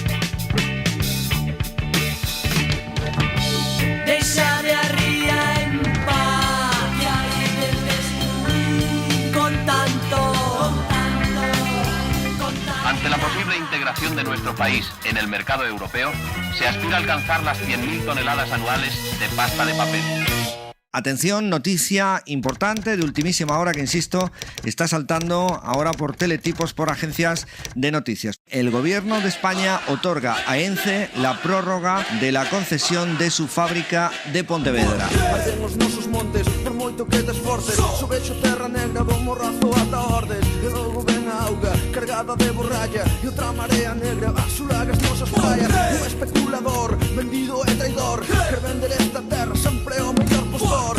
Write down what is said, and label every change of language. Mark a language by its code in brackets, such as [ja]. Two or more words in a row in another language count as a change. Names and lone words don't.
[es] Ante la posible integración de nuestro país en el mercado europeo, se aspira a alcanzar las 100.000 toneladas anuales de pasta de papel. Atención, noticia importante de ultimísima hora que, insisto, está saltando ahora por teletipos, por agencias de noticias. El Gobierno de España otorga a ENCE la prórroga de la concesión de su fábrica de Pontevedra. [gl] Cargada de borralla e outra marea negra asolaga as nosas praias. Un especulador, vendido e traidor, quer vender esta terra sempre o mellor postor.